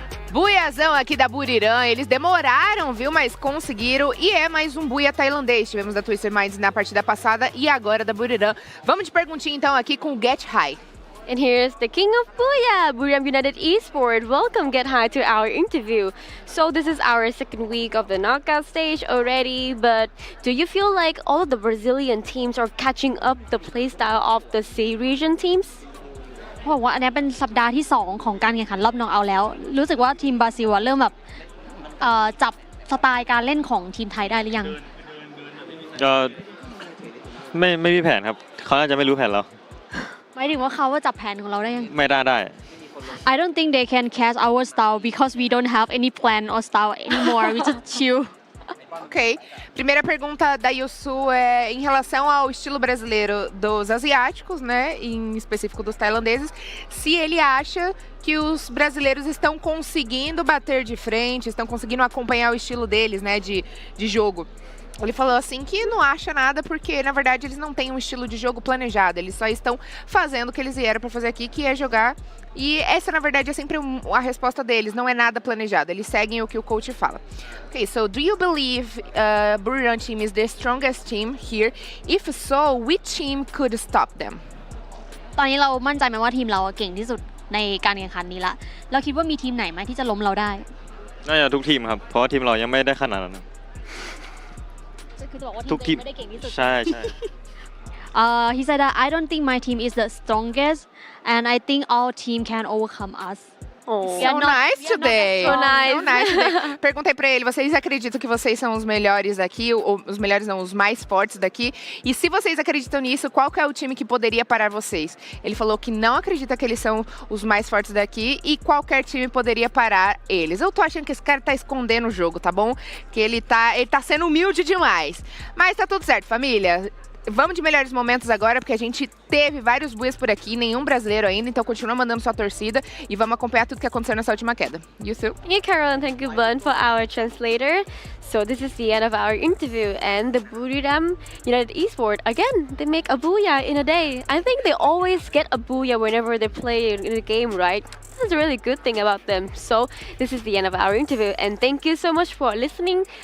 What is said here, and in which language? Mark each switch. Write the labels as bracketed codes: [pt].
[pt] Buiazão aqui da Buriram, eles demoraram, viu, mas conseguiram, e é mais um buia tailandês. Tivemos da Twister Minds na partida passada e agora da Buriram. Vamos de perguntinha então aqui com o Get High. [en] And here's the king of Booyah, Buriram United Esports. Welcome, Get High, to our interview. So this is our 2nd week of the knockout stage already, but do you feel like all of the Brazilian teams are catching up the playstyle of the C region teams? [th] เขาบอกว่าอันนี้เป็นสัปดาห์ที่ 2 ของการแข่งขันรอบน็อกเอาท์แล้วรู้สึกว่าทีมบราซิลเริ่มแบบจับสไตล์การเล่นของทีมไทยได้หรือยัง ก็ไม่มีแผนครับเขาน่าจะไม่รู้แผนเรา หมายถึงว่าเขาว่าจับแผนของเราได้ยัง ไม่ได้ [en] I don't think they can catch our style because we don't have any plan or style anymore. We just chill. Ok. [pt] Primeira pergunta da Yusu é em relação ao estilo brasileiro dos asiáticos, né? Em específico dos tailandeses. Se ele acha que os brasileiros estão conseguindo bater de frente, estão conseguindo acompanhar o estilo deles, né? De jogo. Ele falou assim que não acha nada porque, na verdade, eles não têm um estilo de jogo planejado. Eles só estão fazendo o que eles vieram para fazer aqui, que é jogar. E essa, na verdade, é sempre a resposta deles. Não é nada planejado. Eles seguem o que o coach fala. [en] Okay, so do you believe Buriram team is the strongest team here? If so, which team could stop them? [th] ตอนนี้เรามั่นใจไหมว่าทีมเราเก่งที่สุดในการแข่งขันนี้ละเราคิดว่ามีทีมไหนไหมที่จะล้มเราได้ น่าจะทุกทีมครับเพราะว่าทีมเรายังไม่ได้ขนาดนั้นทุกทีมใช่ [en] He said that I don't think my team is the strongest and I think our team can overcome us Oh. So nice today. So nice. So nice today. [pt] Perguntei pra ele, vocês acreditam que vocês são os melhores daqui? Ou os melhores não, os mais fortes daqui? E se vocês acreditam nisso, qual que é o time que poderia parar vocês? Ele falou que não acredita que eles são os mais fortes daqui e qualquer time poderia parar eles. Eu tô achando que esse cara tá escondendo o jogo, tá bom? Que ele tá sendo humilde demais. Mas tá tudo certo, família. Vamos de melhores momentos agora, porque a gente teve vários buias por aqui, nenhum brasileiro ainda, então continua mandando sua torcida e vamos acompanhar tudo que aconteceu nessa última queda. Yusu? [en] Thank you, Carol, and thank you, Bun, for our translator. So this is the end of our interview, and the Buriram United Esports, again, they make a booyah in a day. I think they always get a booyah whenever they play in the game, right? This is a really good thing about them. So this is the end of our interview, and thank you so much for listening.